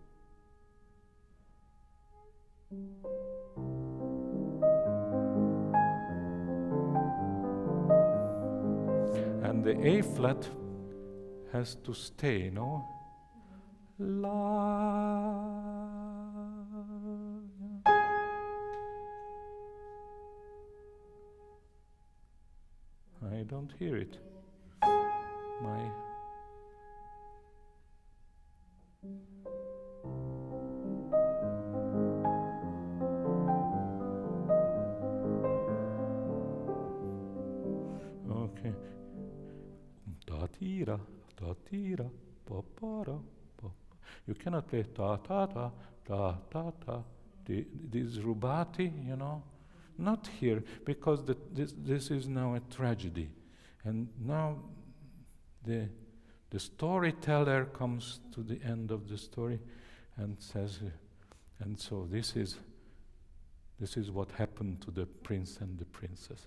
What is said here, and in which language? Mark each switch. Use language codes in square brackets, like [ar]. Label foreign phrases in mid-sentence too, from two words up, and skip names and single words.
[en] And the A flat has to stay, no? La. I don't hear it. Okay. Da-tira, da-tira, pa-pa-ra, pa-pa. You cannot play ta-ta-ta, ta-ta-ta. These rubati, you know, not here, because this is now a tragedy. And now the storyteller comes to the end of the story and says, and so this is what happened to the prince and the princess.